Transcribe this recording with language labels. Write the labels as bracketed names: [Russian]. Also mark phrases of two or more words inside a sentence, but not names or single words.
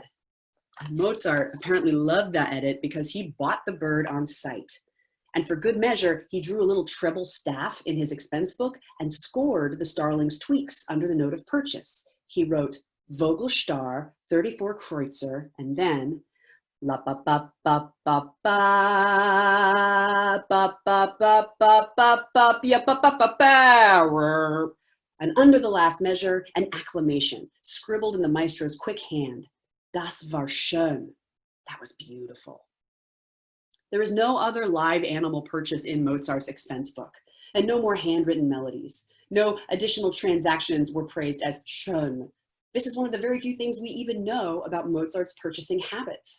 [English] Mozart apparently loved that edit because he bought the bird on sight. And for good measure, he drew a little treble staff in his expense book and scored the starling's tweaks under the note of purchase. He wrote, Vogelstar, 34 Kreutzer, and then la ba ba ba ba ba ba ba ba ba ba ba ya ba ba ba ba, and under the last measure, an acclamation scribbled in the maestro's quick hand. [German] Das war schön. [English] That was beautiful. There is no other live animal purchase in Mozart's expense book, and no more handwritten melodies. No additional transactions were praised as schön. This is one of the very few things we even know about Mozart's purchasing habits.